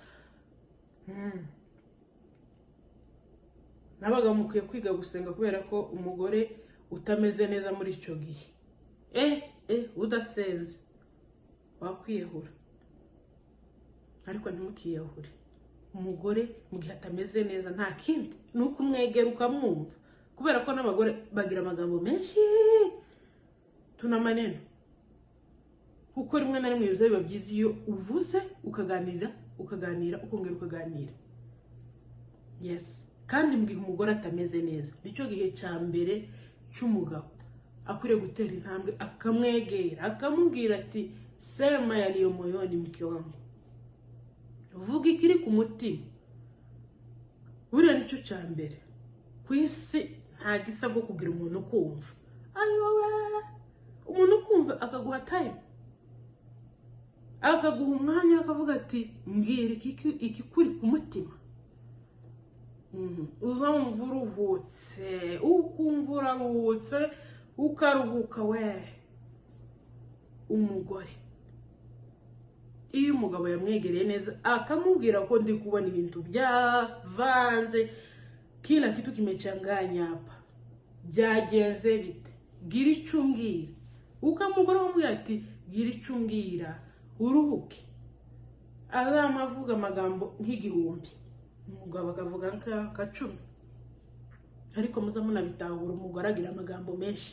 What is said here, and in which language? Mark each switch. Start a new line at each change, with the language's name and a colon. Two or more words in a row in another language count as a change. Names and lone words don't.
Kinyarwanda: Nabaga mukwiye kwiga gusenga, kubera ko umugore utameze neza muri icyo gihe udasenze wakwiyahura. Ariko ntimukiyahure. Umugore mu gihe atameze neza nta kindi nuko umwegera ukamwumva, kubera ko n'abagore bagira amagambo menshi
Swahili: tuna maneno,
Kinyarwanda: kuko rimwe na rimwe biba byiza iyo uvuze ukaganira ukongera ukaganira. Yes, kandi mu gihe umugore atameze neza nicyo gihe cya mbere cy'umugabo akwiriye gutera intambwe akamwegera akamubwira ati
Swahili: sema yaliyo moyoni mke wangu,
Kinyarwanda: vuga ikiri ku mutima. Buriya nicyo cya mbere ku isi. Nta gisa bwo kugira umuntu kumva, umuntu kumva akaguha time, akaguha umwanya akavuga ati mbwira iki kuri ku mutima. Uzamva uruhutse, ukumva uraruhutse, ukaruhuka we. Umugore iyo umugabo yamwegereye neza akamubwira ko ndi kubona ibintu byavanze,
Swahili: kila kitu kimechanganya hapa,
Kinyarwanda: byagenze bite, gira icyo umbwira. Ukamugora wamubwira ati gira icyo umbwira uruhuke, azamavuga amagambo nk'igihumbi, umugabo akavuga nka 10. Ariko muzamuna bitahura umugore agira amagambo menshi.